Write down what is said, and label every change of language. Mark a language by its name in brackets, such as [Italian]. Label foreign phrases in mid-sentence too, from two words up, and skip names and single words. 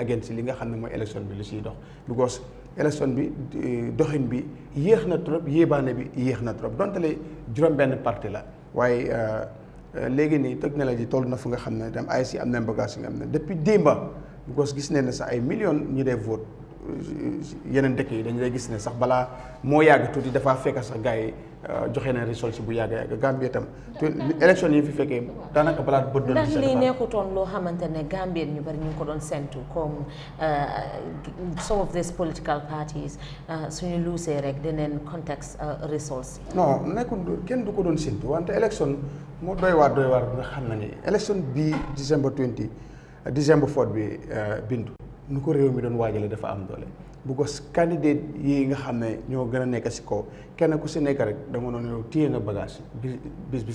[Wolof] against li nga xam ne mooy élection bi lu siy dox because élection bi doxin bi yéex na trop yéebaane bi yéex na trop donte le juróom-benn parti la waaye léegi nii technologie toll na fu nga xam ne dem IEC am na bagage yi nga xam ne depuis démba because gis ne sax ay millions ñu dee vote yeneen dëkk yi dañu lay gis ne sax balaa moo yàgg tuuti dafaa fekk sax gars yi joxe na résultat si bu yàgg Gambie tam élection yi fi fekkee daanaka balaa bët doon ndax lii nekkutoon loo xamante ne Gambie ñu bari ñu ngi ko doon sentu comme [English] some of these political parties [Wolof] suñu luusee rek deneen context results non nekkul kenn du ko doon sentu wante élection moo doy waar bi nga xam na ni élection bii December 4 bi bindu nu ko réew mi doon waajale dafa am doole bu ko candidate yi nga xam ne ñoo gën a nekk si kaw kenn ku si nekk rek da nga doon yow téye nga bagage bis bi